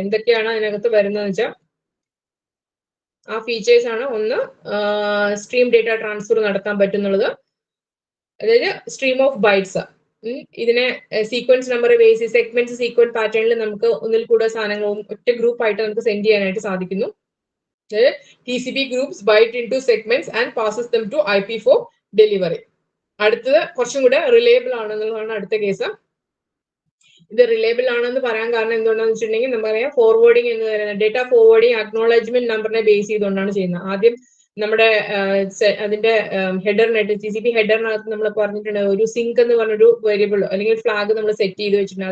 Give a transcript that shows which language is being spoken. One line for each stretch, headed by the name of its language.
Malayalam: എന്തൊക്കെയാണ് അതിനകത്ത് വരുന്നതെന്ന് വെച്ചാൽ ആ ഫീച്ചേഴ്സ് ആണ്. ഒന്ന്, സ്ട്രീം ഡേറ്റ ട്രാൻസ്ഫർ നടത്താൻ പറ്റുന്നുള്ളത്, അതായത് സ്ട്രീം ഓഫ് ബൈറ്റ്സ്. ഇതിനെ sequence number base segment sequence പാറ്റേണിൽ നമുക്ക് ഒന്നിൽ കൂടുതൽ സാധനങ്ങളും ഒറ്റ ഗ്രൂപ്പ് ആയിട്ട് നമുക്ക് സെൻഡ് ചെയ്യാനായിട്ട് സാധിക്കുന്നു.
English: TCP groups byte into segments and passes them to IP for delivery.
Malayalam: അടുത്തത് കുറച്ചും കൂടെ റിലയബിൾ ആണെന്നുള്ളതാണ് അടുത്ത കേസ്. ഇത് റിലയബിൾ ആണെന്ന് പറയാൻ കാരണം എന്തുകൊണ്ടാണെന്ന് വെച്ചിട്ടുണ്ടെങ്കിൽ നമുക്കറിയാം ഫോർവേഡിംഗ് എന്ന് പറയുന്നത് ഡേറ്റ ഫോർവേഡിംഗ് അക്നോളജ്മെന്റ് നമ്പറിനെ ബേസ് ചെയ്തുകൊണ്ടാണ് ചെയ്യുന്നത്. ആദ്യം നമ്മുടെ അതിന്റെ ഹെഡറിനായിട്ട് TCP ഹെഡറിനകത്ത് നമ്മൾ പറഞ്ഞിട്ടുണ്ട് ഒരു സിങ്ക് എന്ന് പറഞ്ഞൊരു വേരിയബിൾ അല്ലെങ്കിൽ ഫ്ലാഗ് നമ്മൾ സെറ്റ് ചെയ്ത് വെച്ചിട്ടുണ്ട്.